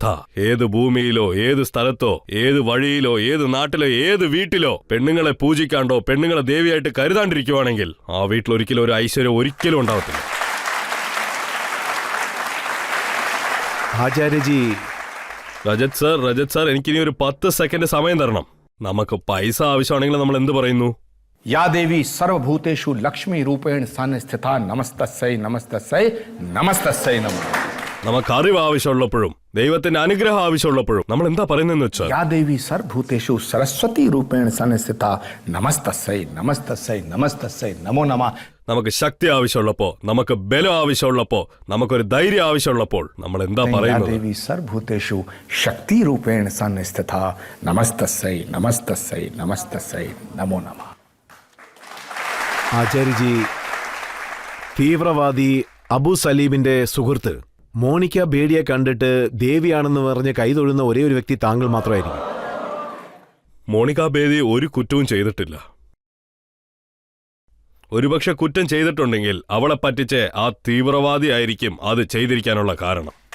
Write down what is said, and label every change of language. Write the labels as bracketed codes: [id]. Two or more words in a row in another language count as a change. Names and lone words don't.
[ml] ഏത് ഭൂമിയിലോ ഏത് സ്ഥലത്തോ ഏത് വഴിയിലോ ഏത് നാട്ടിലോ ഏത് വീട്ടിലോ പെണ്ണുങ്ങളെ പൂജിക്കാണ്ടോ പെണ്ണുങ്ങളെ ദേവിയായിട്ട് കരുതാണ്ടിരിക്കുവാണെങ്കിൽ ആ വീട്ടിൽ ഒരിക്കലും ഒരു ഐശ്വര്യം ഒരിക്കലും ഉണ്ടാവത്തില്ല. ആചാര്യജി. രജത് സാർ, എനിക്കിനി ഒരു 10 സെക്കൻഡ് സമയം തരണം. നമുക്ക് പൈസ ആവശ്യമാണെങ്കിൽ നമ്മൾ എന്ത് പറയുന്നു? [sa] या देवी सर्वभूतेषु लक्ष्मी रूपेण संस्थिता नमस्तस्यै नमस्तस्यै नमस्तस्यै नमः. [ml] നമുക്ക് അറിവ് ആവശ്യമുള്ളപ്പോഴും ദൈവത്തിന്റെ അനുഗ്രഹം ആവശ്യമുള്ളപ്പോഴും നമ്മൾ എന്താ പറയുന്നതെന്ന് വെച്ചാൽ, [sa] या देवी सर्वभूतेषु सरस्वती रूपेण संस्थिता नमस्तस्यै नमस्तस्यै नमस्तस्यै नमो नमः. [ml] നമുക്ക് ശക്തി ആവശ്യമുള്ളപ്പോൾ, നമുക്ക് ബലം ആവശ്യമുള്ളപ്പോൾ, നമുക്കൊരു ധൈര്യം ആവശ്യമുള്ളപ്പോൾ നമ്മൾ എന്താ [sa] या [ml] പറയുന്നത്? [sa] देवी सर्वभूतेषु शक्ति रूपेण सन्निस्थिता नमस्तस्यै नमस्तस्यै नमस्तस्यै नमो नमः. [ml] ആചാര്യജി, തീവ്രവാദി അബു സലീമിന്റെ സുഹൃത്ത് മോണിക്ക ബേഡിയെ കണ്ടിട്ട് ദേവിയാണെന്ന് പറഞ്ഞ് കൈതൊഴുന്ന ഒരേ ഒരു വ്യക്തി താങ്കൾ മാത്രമായിരിക്കും. മോണിക്ക ബേദി ഒരു കുറ്റവും ചെയ്തിട്ടില്ല. ഒരുപക്ഷെ കുറ്റം ചെയ്തിട്ടുണ്ടെങ്കിൽ അവളെ പറ്റിച്ച് ആ തീവ്രവാദി ആയിരിക്കും അത് ചെയ്തിരിക്കാനുള്ള കാരണം.